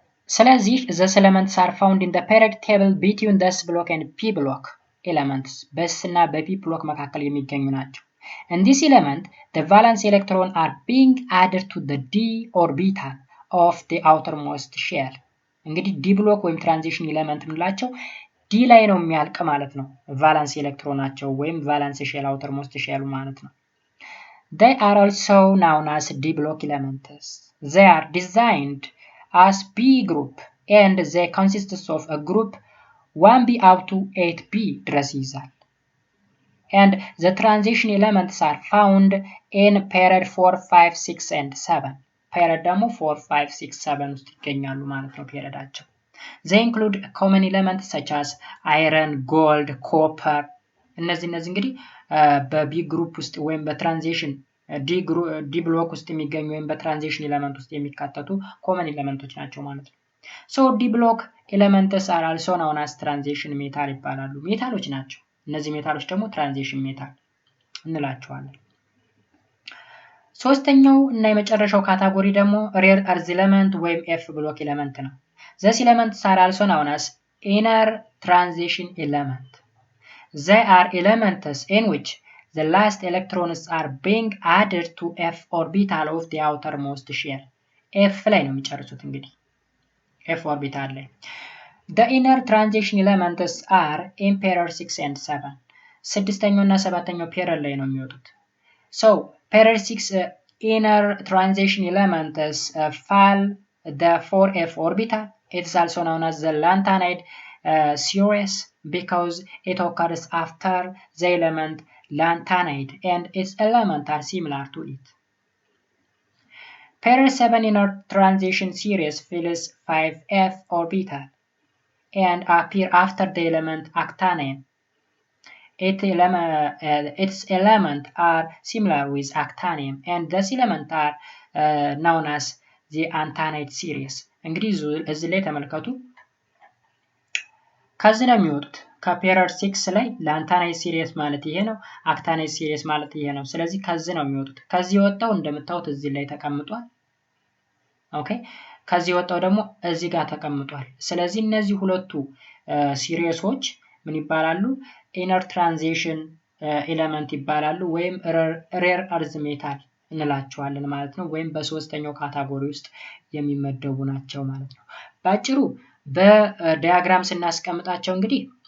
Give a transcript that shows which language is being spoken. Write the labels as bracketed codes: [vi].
[en] ስለዚህ the elements are found in the periodic table between the s block and p block elements [am] በስ እና በፒ ብሎክ መካከል የሚገኙ ናቸው። [en] in this element the valence electron are being added to the d orbital of the outermost shell [am] እንግዲህ ዲ ብሎክ ወይም ትራንዚሽን ኤሌመንት ምንላቸው ዲ ላይ ነው የሚያልቅ ማለት ነው። [en] ቫለንስ ኤሌክትሮናቸው ወይም ቫለንስ ሼል አውተርሞስት ሼሉ ማለት ነው። they are also known as d block elements. They are designed as b group and they consist of a group 1b up to 8b [am] ድረስ ይይዛል። [en] and the transition elements are found in period 4 5 6 and 7 period [am] ደግሞ 4 5 6 7 ውስጥ ይገኛሉ ማለት ነው ፔሪዮዳቸው። [en] they include common elements such as iron, gold, copper [am] እነዚህ እንግዲህ በቢ ግሩፕ ውስጥ ወይም በትራንዚሽን ዲ ብሎክ ውስጥ የሚገኙ ወይም በትራንዚሽን ኤሌመንት ውስጥ የሚካተቱ ኮመን ኤሌመንቶች ናቸው ማለት ነው። so ዲ ብሎክ ኤሌመንትስ [en] are also known as transition metal [am] ይባላሉ። ሜታሎች ናቸው። እነዚህ ሜታሎች ደግሞ ትራንዚሽን ሜታል እንላቸዋለን። ሶስተኛው እና የመጨረሻው ካታጎሪ ደግሞ ሬር እርዝ ኤሌመንት ወይም ኤፍ ብሎክ ኤሌመንት ነው። [en] These elements are also known as inner transition element. They are elements in which the last electrons are being added to F orbital of the outermost shell. [am] F ላይ ነው የሚጨርሱት እንግዲህ [en] F orbital ላይ The inner transition elements are in period 6 and 7. [am] ስድስተኛው እና ሰባተኛው ፔሪድ ላይ ነው የሚወጡት። [en] So period 6 inner transition elements fall the 4f orbital. It is also known as the lanthanide series because it occurs after the element lanthanide and its elements are similar to it. Period 7 inner transition series fills 5f orbital and appear after the element actinium. Its elements are similar with actinium and these elements are known as the antanide series. [am] እንግዲህ እዚህ ላይ ተመልከቱ ከዚህ ነው የሚወጡት ከፔሪድ 6 ላይ ለአንታናይድ ሲሪየስ ማለት ይሄ ነው አክታናይድ ሲሪየስ ማለት ይሄ ነው ስለዚህ ከዚህ ነው የሚወጡት ከዚህ ወጣው እንደምታዩት እዚህ ላይ ተቀምጧል ኦኬ ከዚህ ወጣው ደግሞ እዚህ ጋር ተቀምጧል ስለዚህ እነዚህ ሁለቱ ሲሪየሶች ምን ይባላሉ ኢነር ትራንዚሽን ኤሌመንት ይባላሉ ወይም ሬር እርዝ ሜታል እንላቸዋለን ማለት ነው ወይም በሶስተኛው ካታጎሪ ውስጥ የሚመደቡ ናቸው ማለት ነው ባጭሩ በዲያግራም ስናስቀምጣቸው እንግዲህ